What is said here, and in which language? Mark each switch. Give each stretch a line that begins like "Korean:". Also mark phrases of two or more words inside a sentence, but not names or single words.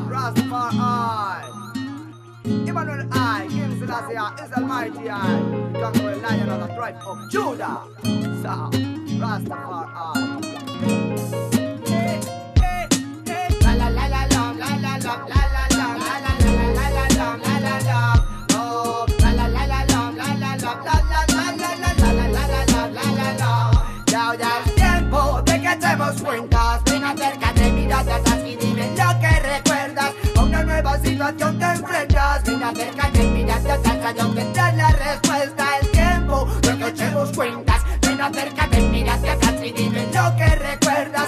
English: Rastafari. Emmanuel I, King Selassie is Almighty I. Conquering lion of the tribe of Judah. So, Rastafari. La la la la la la la la la la la la la la la la la la la. Oh, la la la la la la la la la la la la la la la la la la.
Spanish: Ya es tiempo de que echemos cuentas. Ven acércate, mírate atrás y dime lo que recuerdas. A una nueva situación te enfrentas. Ven acércate, mírate atrás, yo tendrás la respuesta. El tiempo de que echemos cuentas. Ven acércate, mírate atrás y dime lo que recuerdas.